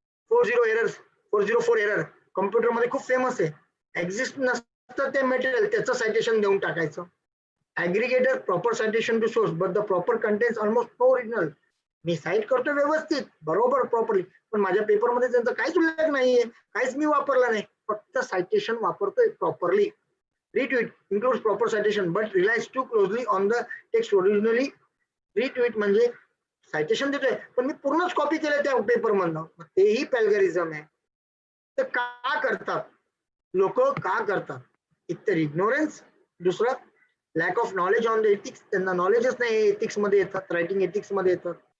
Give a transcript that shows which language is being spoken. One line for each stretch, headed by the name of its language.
Marathi: 404 error कम्प्युटरमध्ये खूप famous आहे, एक्झिस्ट नसतं ते मटेरियल, त्याचं सायटेशन देऊन टाकायचं. ऍग्रिगेटर,
English: proper citation to source but the proper contents almost no original,
Marathi: मी site करतो व्यवस्थित बरोबर प्रॉपरली, पण माझ्या पेपरमध्ये त्यांचं काहीच उल्लेख नाहीये, काहीच मी वापरला नाही, फक्त सायटेशन वापरतोय properly.
English: Retweet includes proper citation but relies too closely on the text originally.
Marathi: Retweet म्हणजे सायटेशन देतोय पण मी पूर्णच कॉपी केलं त्या पेपर मधनं, तेही प्लॅगरिझम आहे. तर का करतात लोक, का करतात, एकतर इग्नोरन्स, दुसरं
English: lack of knowledge on the ethics,
Marathi: त्यांना नॉलेजच नाही एथिक्स मध्ये येतात, रायटिंग एथिक्स मध्ये येतात.